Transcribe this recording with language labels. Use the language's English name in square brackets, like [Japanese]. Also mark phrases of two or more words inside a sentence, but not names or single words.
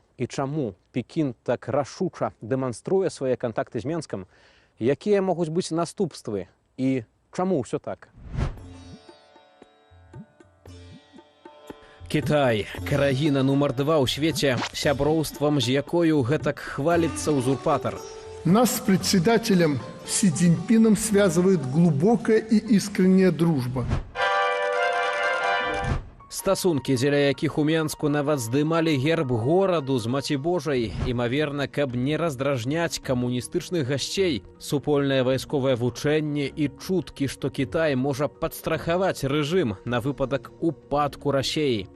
[Belarusian] І чаму Пекін так рашуча дэманструе свае кантакты з Менскам? Якія могуць быць наступствы? І чаму ўсё так? Кітай – краіна нумар 2 ў свеце, сяброўствам з якою гэтак хваліцца узурпатар. [Russian] Нас с председателем Си Цзиньпином связывает глубокая и искренняя дружба. [Belarusian] Стасункі, дзеля якіх у Менску нават здымалі герб гораду з Маці Божай, імаверна, каб не раздражняць камуністычных гасцей, супольнае вайсковае вучэнне і чуткі, што Кітай можа падстрахаваць рэжым на выпадак упадку Расеі.